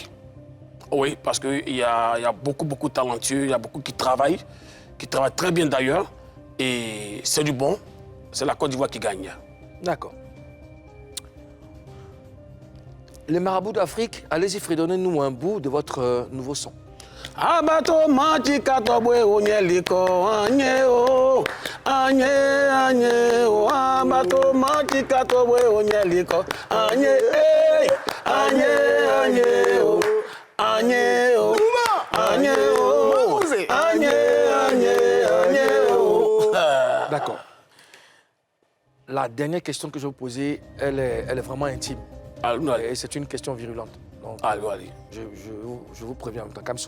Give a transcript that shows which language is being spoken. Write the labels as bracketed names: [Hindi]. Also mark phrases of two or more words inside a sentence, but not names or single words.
[French] Oui, parce qu'il y a beaucoup de talentueux, il y a beaucoup qui travaillent très bien d'ailleurs. Et c'est du bon. C'est la Côte d'Ivoire qui gagne. D'accord. Les marabouts d'Afrique, allez-y, fredonnez-nous un bout de votre nouveau son. Abato mati katobwe onyeliko anye o anye o abato mati katobwe onyeliko anye o anye o D'accord. La dernière question que je vais vous poser, elle est vraiment intime. Et c'est une question virulente. Donc, allez. Je vous préviens en même temps. Kamso.